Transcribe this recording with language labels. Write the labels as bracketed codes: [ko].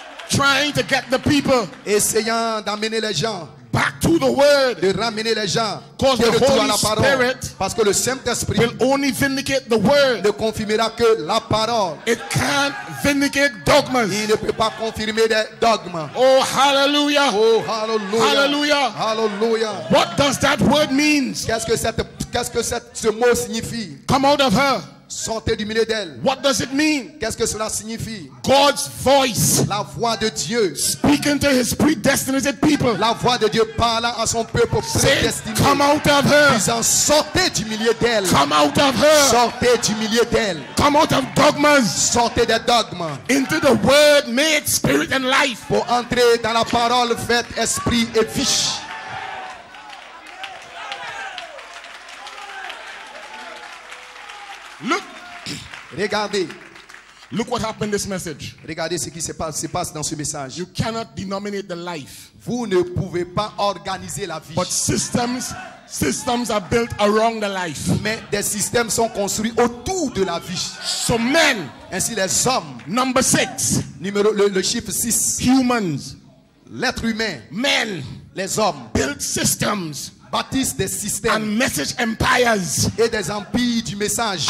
[en] trying to get the people [fr] essayant d'amener les gens, [en] back to the word. [fr] de ramener les gens [en] Because [fr] de [en] the [fr] retour à [en] Holy [fr] la parole. [en] Spirit [fr] Parce que le Saint-Esprit [en] will only vindicate the word. [fr] ne confirmera que la parole. [en] It can't vindicate dogmas. [fr] Il ne peut pas confirmer des dogmes. Oh, hallelujah. Oh, hallelujah. Hallelujah. Hallelujah. [en] What does that word mean? [fr] Qu'est-ce que ce mot signifie? [en] Come out of her. [fr] Sortez du milieu d'elle. [en] What does it mean? [fr] Qu'est-ce que cela signifie? [en] God's voice [fr] La voix de Dieu. [en] speaking to his predestinated people. [fr] La voix de Dieu parlant à son peuple [en] Say, [fr] prédestiné. [en] come out of her. [fr] Disant, sortez du milieu d'elle. [en] Come out of her. [fr] Sortez du milieu d'elle. [en] Come out of dogmas [fr] Sortez des dogmes [en] into the word made spirit and life. [fr] pour entrer dans la parole faite esprit et vie. [en] Look, [fr] Regardez. [en] look what happened in this message. [fr] Regardez ce qui se passe dans ce message. [en] You cannot denominate the life, [fr] Vous ne pouvez pas organiser la vie. [en] but systems are built around the life. [fr] Mais des systèmes sont construits autour de la vie. [en] So men, [fr] Ainsi les hommes, [en] number 6, [fr] le chiffre 6, [en] humans, [fr] l'être humain, [en] men [fr] les hommes, [en] build systems [fr] bâtissent des systèmes [en] and message empires, [fr] et des empires du message.